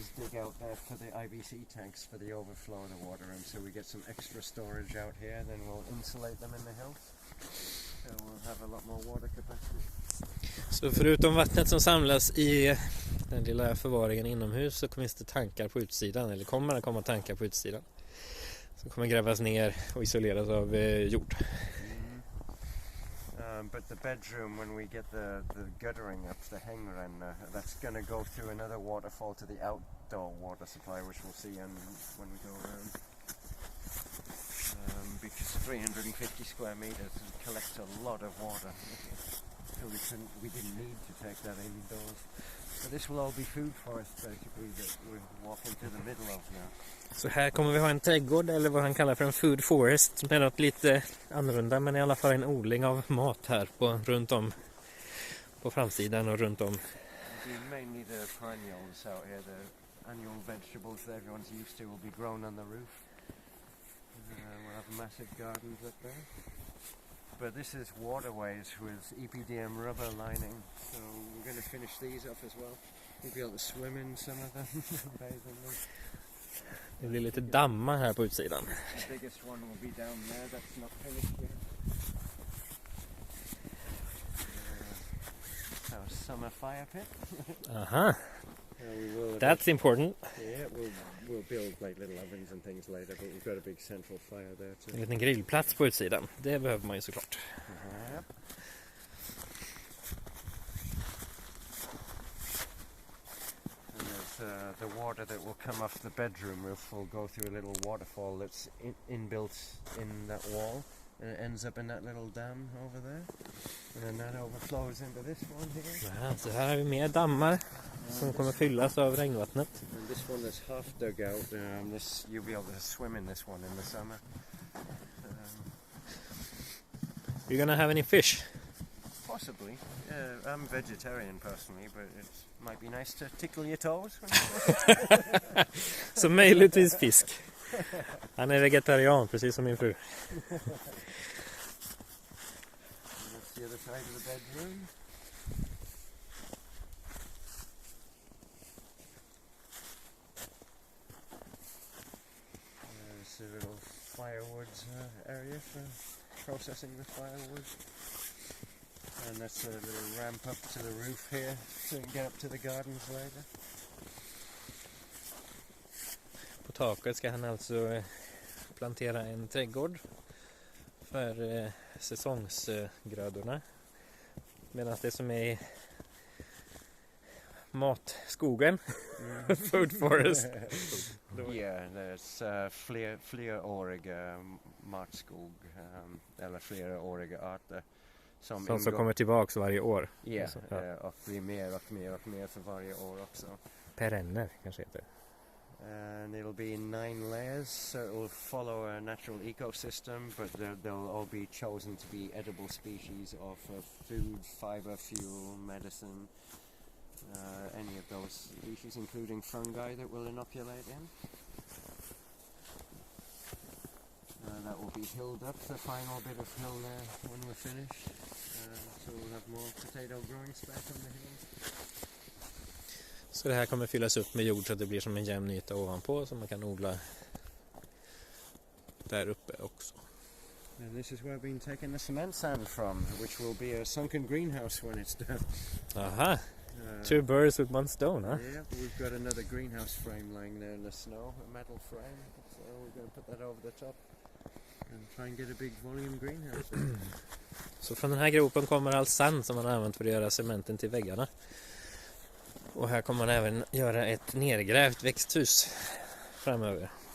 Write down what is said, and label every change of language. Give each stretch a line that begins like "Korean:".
English: dig out there for the IBC tanks for the overflow of the water, and so we get some extra storage out here. Then we'll insulate them in the hills, so we'll have a lot more water capacity.
Swedish: Så förutom vattnet som samlas i den lilla förvaringen inomhus så finns det tankar på utsidan, eller kommer det komma tankar på utsidan som kommer grävas ner och isoleras av jord.
English: But the bedroom, when we get the guttering up, the hängränna, that's going to go through another waterfall to the outdoor water supply, which we'll see when we go around. Because 350 square meters collects a lot of water. So we didn't need to take that indoors. So this will all be food forest basically that we're walking to the middle of now.
Swedish: Så här kommer vi ha en trädgård, eller vad han kallar för en food forest, som är något lite annorlunda, men i alla fall en odling av mat här runt om på framsidan och runt om.
English: Mainly the perennials out here, the annual vegetables that everyone's used to will be grown on the roof. We'll have massive gardens up there. But this is waterways with EPDM rubber lining, so we're going to finish these up as well. We'll be able to swim in some of them, bathe in them.
Swedish: Det blir lite dammar här på utsidan.
English: The biggest one will be down there, that's not finished yet. Our summer fire pit. Aha, that's important. Yeah, we'll build like little ovens and things later, but we've got a big central fire there too.
Swedish: En liten grillplats på utsidan, det behöver man ju såklart.
English: Yep. The water that will come off the bedroom roof will go through a little waterfall that's inbuilt in that wall, and it ends up in that little dam over there, and then that overflows into this one here.
Swedish: Ja, så här har vi mer dammar som kommer fyllas av regnvattnet.
English: And this one is half dug out. You'll be able to swim in this one in the summer. You're gonna have any fish? Possibly. I'm vegetarian personally, but it might be nice to tickle your toes.
Swedish: Så möjligtvis fisk. Han är vegetarian, precis som min fru.
English: That's the other side of the bedroom. There's a little firewood area for processing the firewood. And that's a little ramp up to the roof here so you can get up to the gardens later.
Swedish: På taket ska han alltså plantera en trädgård för säsongsgrödorna. Medan det som är matskogen, food forest.
English: Yeah, there's
Swedish: fleråriga matskog, eller fleråriga arter. Som kommer tillbaks varje år.
English: Yeah,
Swedish: alltså, ja. Och blir mer och mer för varje år också. Perenner kanske heter.
English: And it'll be 9 layers, so it will follow a natural ecosystem, but they'll all be chosen to be edible species of food, fiber, fuel, medicine, any of those species, including fungi that will inoculate in. That will be hilled up, the final bit of hill there when we're finished. So we'll have more potato growing space on the hill.
Swedish: Så det här kommer fyllas upp med jord så att det blir som en jämn yta ovanpå som man kan odla där uppe också.
English: And this is where we've been taking the cement sand from, which will be a sunken greenhouse when it's done. Aha, 2 birds with 1 stone, huh? Yeah, we've got another greenhouse frame lying there in the snow, a metal frame, so we're going to put that over the top and try and get a big volume greenhouse.
Swedish: Så från den här gropen kommer all sand som man har använt för att göra cementen till väggarna. Och här kommer man även göra ett nergrävt växthus framöver.